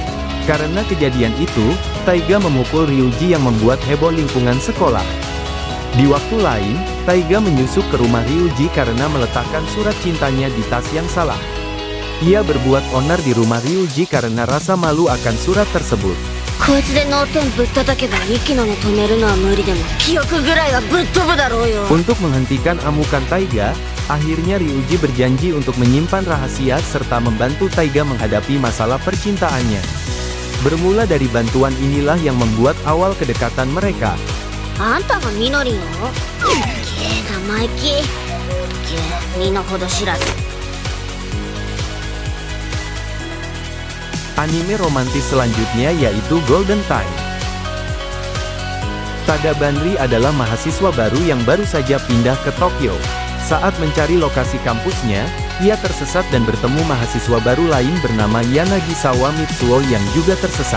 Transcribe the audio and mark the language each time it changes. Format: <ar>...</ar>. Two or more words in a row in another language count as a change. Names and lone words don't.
<id>Karena kejadian itu, Taiga memukul Ryuji yang membuat heboh lingkungan sekolah. Di waktu lain, Taiga menyusup ke rumah Ryuji karena meletakkan surat cintanya di tas yang salah. Ia berbuat onar di rumah Ryuji karena rasa malu akan surat tersebut.</id> <ja>こいつで脳天ぶったたけば息の根止めるのは無理でも記憶ぐらいはぶっ飛ぶだろうよ。</ja> <id>Untuk menghentikan amukan Taiga, akhirnya Ryuji berjanji untuk menyimpan rahasia serta membantu Taiga menghadapi masalah percintaannya. Bermula dari bantuan inilah yang membuat awal kedekatan mereka.</id> <ja>あんたがみのりの？生意気。身の程知らず。</ja> <id>Anime romantis selanjutnya yaitu Golden Time. Tada Banri adalah mahasiswa baru yang baru saja pindah ke Tokyo. Saat mencari lokasi kampusnya, ia tersesat dan bertemu mahasiswa baru lain bernama Yanagisawa Mitsuo yang juga tersesat.</id>